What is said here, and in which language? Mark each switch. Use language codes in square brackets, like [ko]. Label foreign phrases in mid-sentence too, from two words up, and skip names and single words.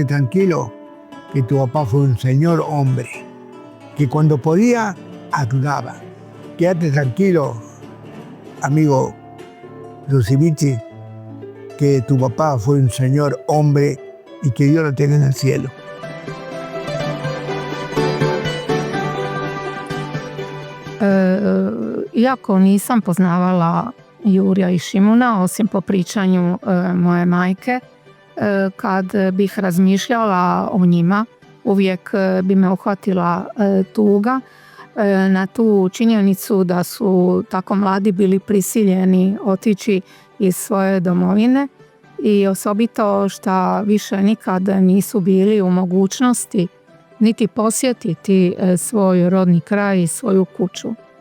[es] tranquilo que tu papá fue un señor hombre, que cuando podía, ayudaba. Quédate tranquilo, amigo Lucivici, que tu papá fue un señor hombre y que Dios lo tenga en el cielo. [hr] Iako nisam poznavala Jurja i Šimuna, osim po pričanju moje majke, kad bih razmišljala o njima, uvijek bi me uhvatila tuga na tu činjenicu da su tako mladi bili prisiljeni otići iz svoje domovine i osobito što više nikad nisu bili u mogućnosti niti posjetiti svoj rodni kraj i svoju kuću.